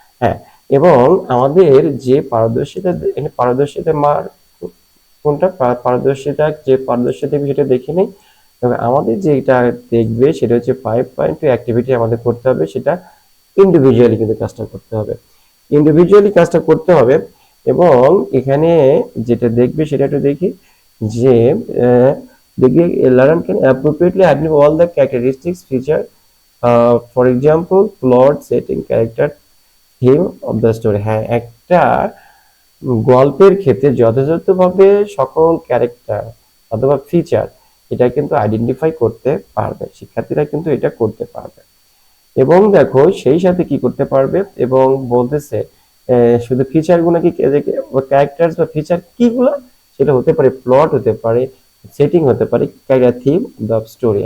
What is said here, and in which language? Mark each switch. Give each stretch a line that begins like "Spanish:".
Bangla: হ্যাঁ, এবং আমাদের যে পারদর্শিতা, এখানে পারদর্শিতা মার কোনটা, পারদর্শিতা, যে পারদর্শিতা সেটা দেখে নিই। তবে আমাদের যেটা দেখবে সেটা হচ্ছে 5.2 অ্যাক্টিভিটি আমাদের করতে হবে, সেটা ইন্ডিভিজুয়ালি কিন্তু কাজটা করতে হবে, ইন্ডিভিজুয়ালি কাজটা করতে হবে। এবং এখানে যেটা দেখবে সেটা একটু দেখি যে দেখবে
English: learner can appropriately identify all the characteristics feature, for example plot, setting, character, theme of the story।
Bangla: হ্যাঁ, একটা গল্পের ক্ষেত্রে যথাযথভাবে সকল ক্যারেক্টার অথবা ফিচার এটা কিন্তু আইডেন্টিফাই করতে পারবে, শিক্ষার্থীরা কিন্তু এটা করতে পারবে। এবং দেখো সেই সাথে কি করতে পারবে, এবং বলতেছে শুধু ফিচার গুলো কি, ক্যারেক্টার বা ফিচার কিগুলো, সেটা হতে পারে প্লট, হতে পারে সেটিং, হতে পারে থিম দ্য স্টোরি।